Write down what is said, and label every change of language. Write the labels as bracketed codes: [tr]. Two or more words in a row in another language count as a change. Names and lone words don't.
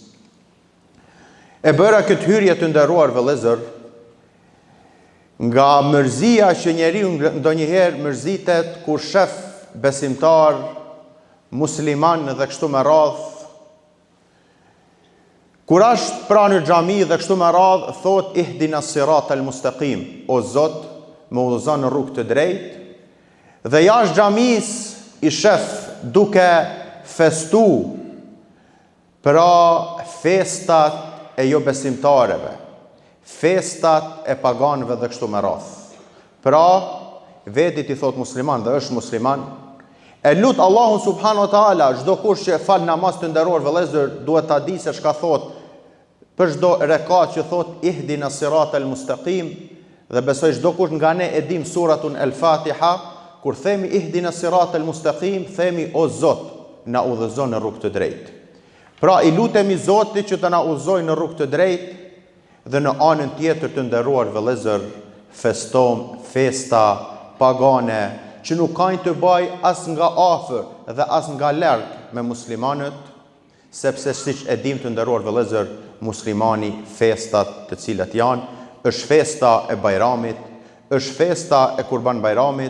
[sq] E bëra këtë hyrje të nderuar vëllezër nga mërzia që njeriu ndonjëherë mërzitet kur shef besimtar musliman dhe kështu me radhë. Kur është pra në xhami dhe kështu me radhë thot [ar] اهدنا الصراط المستقيم, [sq] o Zot, më udhëzon në rrugë të drejtë, dhe jashtë xhamis I shef duke festu pra festat e jo besimtareve, festat e paganëve dhe kështu me radhë. Pra vetit I thot musliman dhe është musliman, e lut Allahun [ar] سبحانه وتعالى, [sq] çdo kush që fal namaz të nderuar vëllezër duhet ta di se çka thot për çdo rekat që thot [ar] اهدنا الصراط المستقيم, [sq] dhe besoj çdo kush nga ne e dim [ar] سورة الفاتحة, [sq] kur themi [ar] اهدنا الصراط المستقيم, [sq] themi o Zot, na udhëzon në rrugë të drejtë. Pra I lutemi Zotit që të na udhëzojë në rrugë të drejtë, dhe në anën tjetër të nderuar vëllezër, festa pagane, që nuk kanë të baj as nga afër dhe as nga larg me muslimanët, sepse siç e dim të nderuar vëllezër, muslimani festat të cilat janë, është festa e Bajramit, është festa e Kurban Bajramit.